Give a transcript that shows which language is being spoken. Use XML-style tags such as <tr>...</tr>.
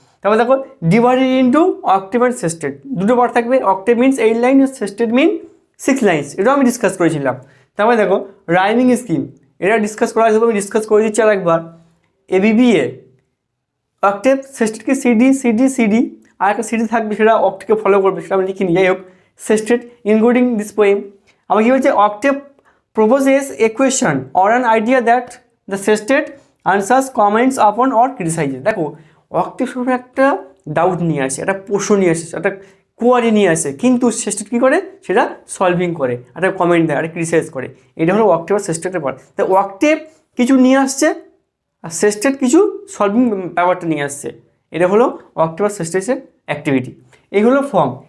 <bn>তারপর দেখো</bn> <en>divided into octave and sestet,</en> <bn>দুটো পার্ট থাকবে, অক্টেভ মিনস 8 লাইন, সেস্টেড মিন 6 লাইন্স, এটাও আমি ডিসকাস করেছিলাম। তারপরে দেখো রাইমিং স্কিম, এটা ডিসকাস করা আছে, আমি ডিসকাস করে দিচ্ছি আর একবার। এবিবিএ অক্টেভ, সেস্টেডকে সিডি সিডি সিডি, আর একটা সিডি থাকবে সেটা অক্টেভকে ফলো করবে, সেটা আমি লিখিনি, যাই হোক</bn> <en>Sestet including this poem.</en> <bn>আবার কী বলছে,</bn> <en>Octave proposes a question or an idea that the sestet answers, comments upon or criticizes।</en> <bn>দেখো অক্টেভ সময় একটা ডাউট নিয়ে আসে, একটা প্রশ্ন নিয়ে আসে, একটা কোয়ারি নিয়ে আসে, কিন্তু সেস্টেট কী করে, সেটা সলভিং করে, একটা কমেন্ট দেয়, একটা ক্রিটিসাইজ করে। এটা হলো অক্টেভ আর সেস্টেটের পার্ট। তাই অক্টেভ কিছু নিয়ে আসছে আর সেস্টেট কিছু সলভিং ব্যাপারটা নিয়ে আসছে, এটা হলো অক্টেভ আর সেস্টেটের অ্যাক্টিভিটি। এই হলো ফর্ম।</bn>